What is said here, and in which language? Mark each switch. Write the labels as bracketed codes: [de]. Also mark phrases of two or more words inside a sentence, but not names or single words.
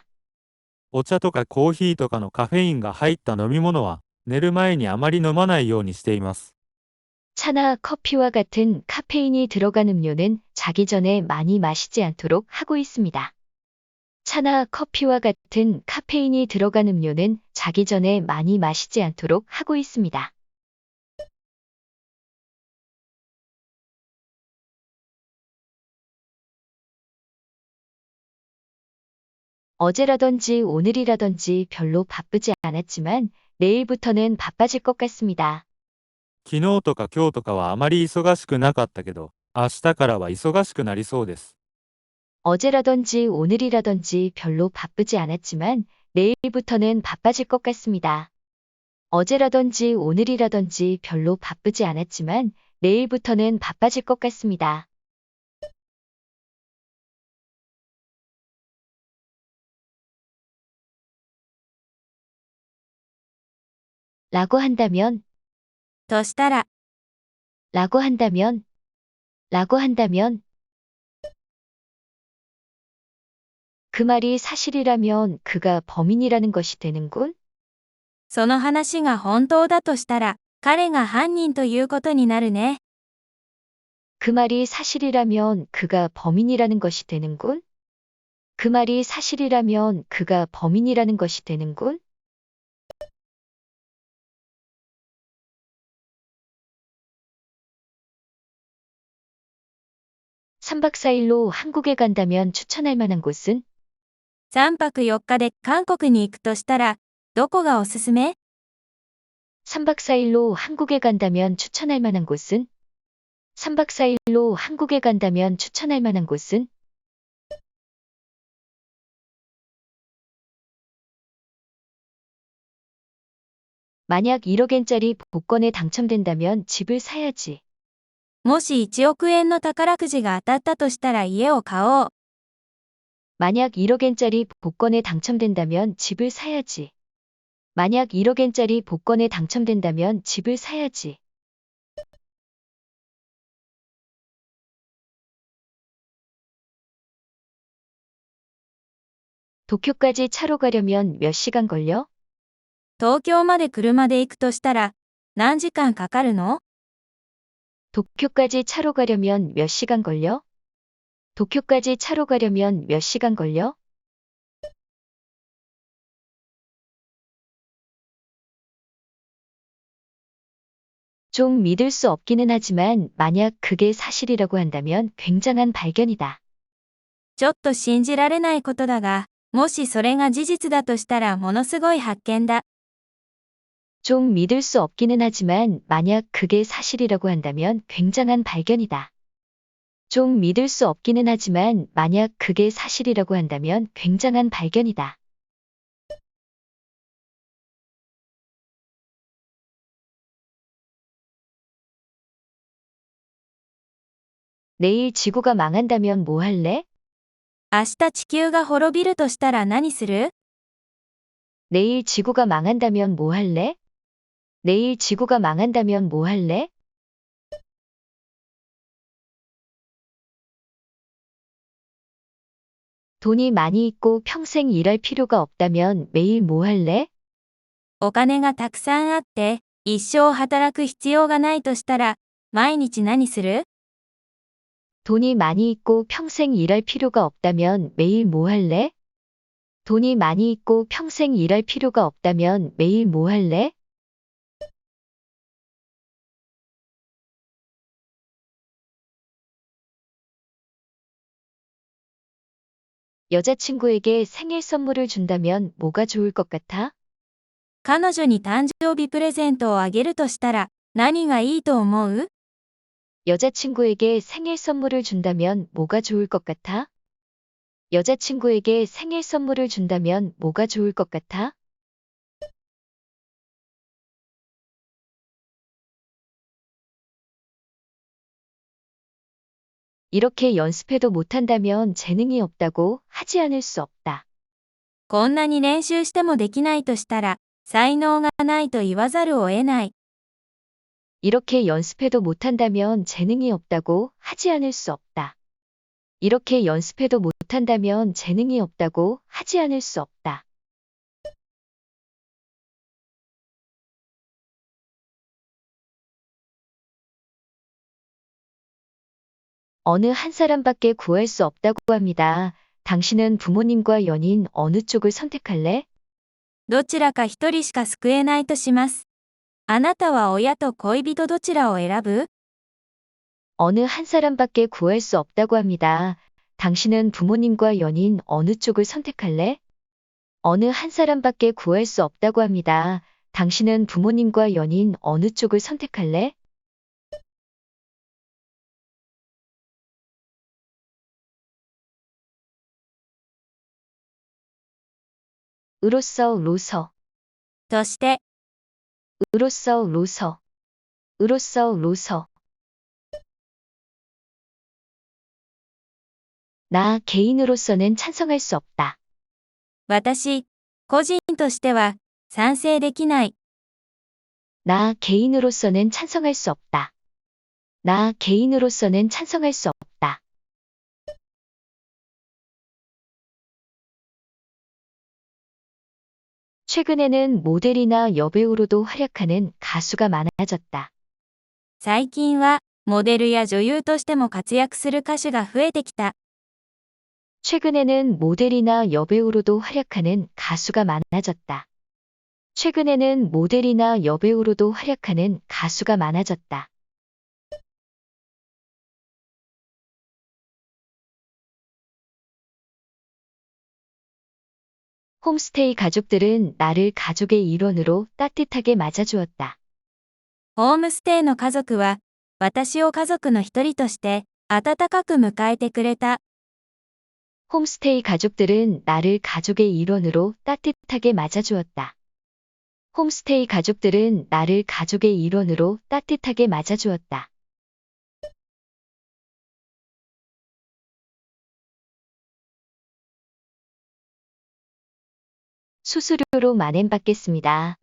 [ja] お茶とかコーヒーとかのカフェインが入った飲み物は、寝る前にあまり飲まないようにしています。 [ko] 차나 커피와 같은 카페인이 들어간 음료는 자기 전에 많이 마시지 않도록 하고 있습니다. 차나 커피와 같은 카페인이 들어간 음료는 자기 전에 많이 마시지 않도록 하고 있습니다. 어제라든지 오늘이라든지 별로 바쁘지 않았지만 내일부터는 바빠질 것 같습니다. [ja] 昨日とか今日とかはあまり忙しくなかったけど、明日からは忙しくなりそうです。 [ko] 어제라든지 오늘이라든지 별로 바쁘지 않았지만 내일부터는 바빠질 것 같습니다. 어제라든지 오늘이라든지 별로 바쁘지 않았지만 내일부터는 바빠질 것 같습니다. 라고 한다면, [ja] としたら、 [ko] 라고 한다면, 라고 한다면, 그 말이 사실이라면 그가 범인이라는 것이 되는군? [ja] その話が本当だとしたら、彼が犯人ということになるね。 [ko] 그 말이 사실이라면 그가 범인이라는 것이 되는군? 그 말이 사실이라면 그가 범인이라는 것이 되는군? 삼 박 4일로 한국에 간다면 추천할 만한 곳은? [ja] 3 泊4日で韓国に行くとしたら、どこがおすすめ？ [ko] 3박 4일로 한국에 간다면 추천할 만한 곳은? 3박 4일로 한국에 간다면 추천할 만한 곳은? 만약 1억엔짜리 복권에 당첨된다면 집을 사야지. [ja] もし1億円の宝くじが当たったとしたら家を買おう。 [ko] 만약 1억엔짜리 복권에 당첨된다면 집을 사야지. 만약 1억엔짜리 복권에 당첨된다면 집을 사야지. 도쿄까지 차로 가려면 몇 시간 걸려? [ja] 東京まで車で行くとしたら、何時間かかるの？ [ko] 도쿄까지 차로 가려면 몇 시간 걸려? 도쿄까지 차로 가려면 몇 시간 걸려? 좀 믿을 수 없기는 하지만 만약 그게 사실이라고 한다면 굉장한 발견이다. [ja] ちょっと信じられないことだが、もしそれが事実だとしたらものすごい発見だ。 [ko] 좀 믿을 수 없기는 하지만 만약 그게 사실이라고 한다면 굉장한 발견이다. 좀 믿을 수 없기는 하지만 만약 그게 사실이라고 한다면 굉장한 발견이다. 내일 지구가 망한다면 뭐 할래? [ja] 明日地球が滅びるとしたら何する？ [ko] 내일 지구가 망한다면 뭐 할래? 내일 지구가 망한다면 뭐 할래? 돈이 많이 있고 평생 일할 필요가 없다면 매일 뭐 할래? [ja] お金がたくさんあって、一生働く必要がないとしたら、毎日何する？ [ko] 돈이 많이 있고 평생 일할 필요가 없다면 매일 뭐 할래? 돈이 많이 있고 평생 일할 필요가 없다면 매일 뭐 할래? 여자친구에게 생일 선물을 준다면 뭐가 좋을 것 같아? [ja] 彼女に誕生日プレゼントをあげるとしたら、何がいいと思う？ [ko] 여자친구에게 생일 선물을 준다면 뭐가 좋을 것 같아? 여자친구에게 생일 선물을 준다면 뭐가 좋을 것 같아? 이렇게 연습해도 못한다면 재능이 없다고 하지 않을 수 없다. [ja] こんなに練習してもできないとしたら、才能がないと言わざるを得ない。 [ko] 이렇게 연습해도 못한다면 재능이 없다고 하지 않을 수 없다. 이렇게 연습해도 못한다면 재능이 없다고 하지 않을 수 없다. 어느 한 사람밖에 구할 수 없다고 합니다. 당신은 부모님과 연인 어느 쪽을 선택할래? [ja] どちらか一人しか救えないとします。あなたは親と恋人どちらを選ぶ？ [ko] 어느 한 사람밖에 구할 수 없다고 합니다. 당신은 부모님과 연인 어느 쪽을 선택할래? 어느 한 사람밖에 구할 수 없다고 합니다. 당신은 부모님과 연인 어느 쪽을 선택할래? 으로써 로서, [ja] として、 [ko] 으로써 로서, 으로써 로서. 나 개인으로서는 찬성할 수 없다. [ja] 私、個人としては、賛成できない。 [ko] 나 개인으로서는 찬성할 수 없다. 나 개인으로서는 찬성할 수 없다. 최근에는 모델이나 여배우로도 활약하는 가수가 많아졌다. [ja] 最近は、モデルや女優としても活躍する歌手が増えてきた。 [ko] 최근에는 모델이나 여배우로도 활약하는 가수가 많아졌다. 최근에는 모델이나 여배우로도 활약하는 가수가 많아졌다. 홈스테이 가족들은 나를 가족의 일원으로 따뜻하게 맞아주었다. [ja] ホームステイの家族は、私を家族の一人として、温かく迎えてくれた。 [ko] 홈스테이 가족들은 나를 가족의 일원으로 따뜻하게 맞아주었다. 홈스테이 가족들은 나를 가족의 일원으로 따뜻하게 맞아주었다. 수수료로 만엔 받겠습니다.